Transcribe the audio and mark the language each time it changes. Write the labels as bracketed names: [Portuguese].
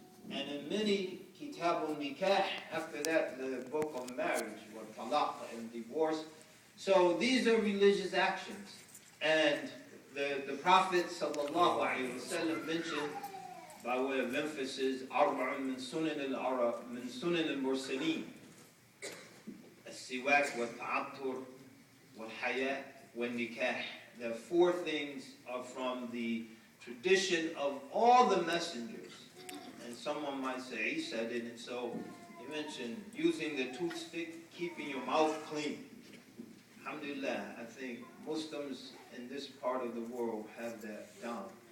[English] And in many Kitab al-Nikah, after that the book of marriage, or talaq and divorce. So these are religious actions. And the Prophet ﷺ mentioned, by way of emphasis, [Arabic] أربع من سنن المرسلين السواك والتعطر والحياء والنكاح. [English] The 4 things are from the tradition of all the messengers. And someone might say, Isa didn't. So he mentioned using the toothpick, keeping your mouth clean. Alhamdulillah, I think Muslims in this part of the world have that down.